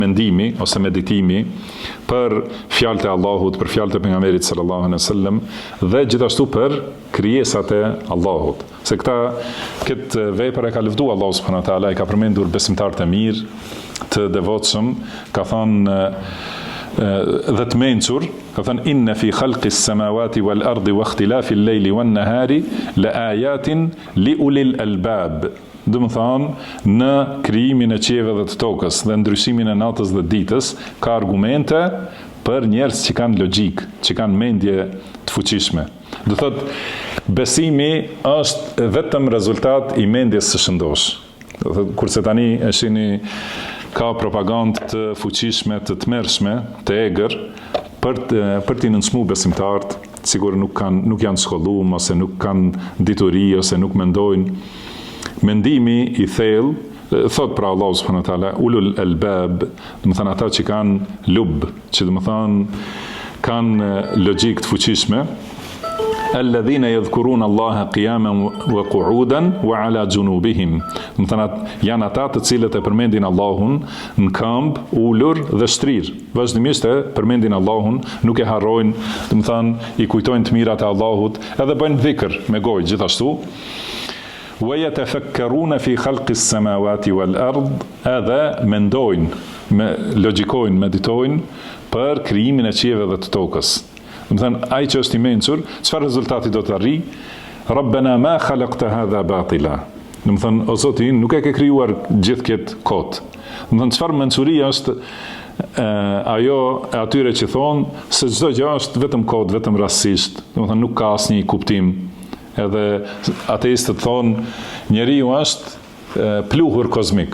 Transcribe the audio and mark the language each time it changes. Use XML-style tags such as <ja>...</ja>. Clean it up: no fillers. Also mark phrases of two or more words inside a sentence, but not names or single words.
<sq>mendimi ose meditimi për fjalët e Allahut, për fjalët e pejgamberit</sq> <ar>صلى الله عليه وسلم</ar> <sq>dhe gjithashtu për krijesat e Allahut. Se këtë vepër e ka lëvduar Allahu</sq> <ar>سبحانه وتعالى,</ar> <sq>i ka përmendur besimtarët e mirë, të devotshëm, ka thënë dhe të mençur, ka thënë</sq> <ar>إن في خلق السماوات والأرض واختلاف الليل والنهار لآيات لأولي الألباب.</ar> <sq>Do të thonë, në krijimin e qiellve dhe të tokës dhe ndryshimin e natës dhe ditës ka argumente për njerëz që kanë logjik, që kanë mendje të fuqishme. Do thotë, besimi është vetëm rezultat i mendjes së shëndosh. Do thotë, kurse tani e shihni ka propagandë të fuqishme, të tmerrshme, të egër për t'i nënçmuar besimtarët, sigur nuk janë shkolluar ose nuk kanë dituri ose nuk mendojnë. Mendimi i thellë, thot pra Allahu</sq> <ar>سبحانه وتعالى, أولو الألباب,</ar> <sq>do të thonë ata që kanë lub, që do të thonë kanë logjik të fuqishme,</sq> <ar>الذين يذكرون الله قياما وقعودا وعلى جنوبهم.</ar> <sq>Do të thonë janë ata të cilët e përmendin Allahun në këmbë, ulur dhe shtrirë. Vazhdimisht e përmendin Allahun, nuk e harrojnë, do të thonë i kujtojnë të mirat e Allahut, edhe bëjnë dhikr me gojë gjithashtu.</sq> <ar>وَيَتَفَكَّرُونَ فِي خَلْقِ السَّمَاوَاتِ وَالْأَرْضِ,</ar> <sq>edhe mendojnë, logjikojnë, meditojnë për krijimin e qiellve dhe të tokës. Do të thënë, ai që është i mençur, çfarë rezultati do të arrijë?</sq> <ar>ربنا ما خلقت هذا باطلا.</ar> <sq>Do të thënë, o Zoti, nuk e ke krijuar gjithë këtë kot. Do të thënë, çfarë mençuria është ajo e atyre që thonë se çdo gjë është vetëm kot, vetëm rastësisht. Do të thënë, nuk ka asnjë kuptim. Edhe ateistët thonë njeriu është pluhur kozmik.</sq>